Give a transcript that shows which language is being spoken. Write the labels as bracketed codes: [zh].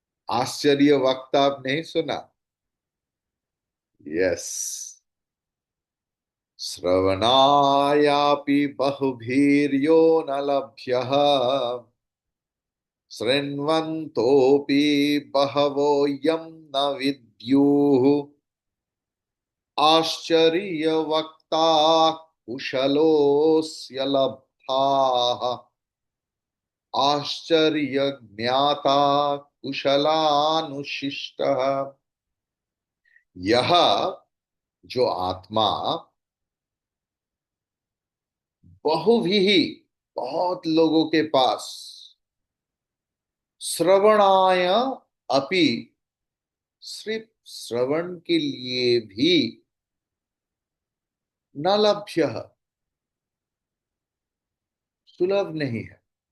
[hi] आश्चर्य वक्ता आप नहीं सुना? [en] Yes. [sa] श्रवणायापि बहुभीर्यो न लभ्यः शृण्वन्तोऽपि बहवो यं न विद्युः आश्चर्यवक्ता कुशलोऽस्य लब्धाः आश्चर्यज्ञाता कुशलानुशिष्टः. [hi] यह जो आत्मा बहुभी बहुत लोगों के पास [sa] श्रवणाय अपि [hi] सिर्फ श्रवण के लिए भी [sa] न लभ्य [hi] सुलभ नहीं है.